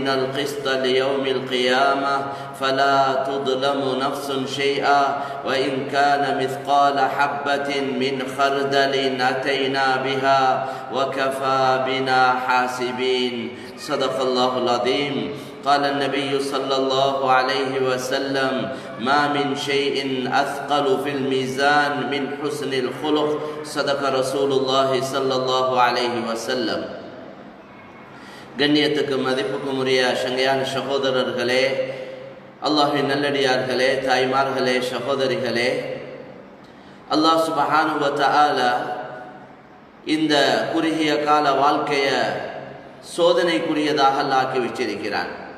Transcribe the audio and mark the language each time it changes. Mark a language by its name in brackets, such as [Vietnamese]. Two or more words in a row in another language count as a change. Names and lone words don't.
[Arabic] القسط ليوم القيامة فلا تظلم نفس شيئا وإن كان مثقال حبة من خردل أتينا بها وكفى بنا حاسبين صدق الله العظيم قال النبي صلى الله عليه وسلم ما من شيء أثقل في الميزان من حسن الخلق صدق رسول الله صلى الله عليه وسلم [Tamil] கண்ணியத்துக்கு மதிப்புக்கும் உரிய சங்கையான சகோதரர்களே, அல்லாஹ்வின் நல்லடியார்களே, தாய்மார்களே, சகோதரிகளே, அல்லாஹ் [Arabic] سبحانه و تعالى [Tamil] இந்த குறுகிய கால வாழ்க்கையை சோதனைக்குரியதாக ஆக்கி வச்சிருக்கிறான்.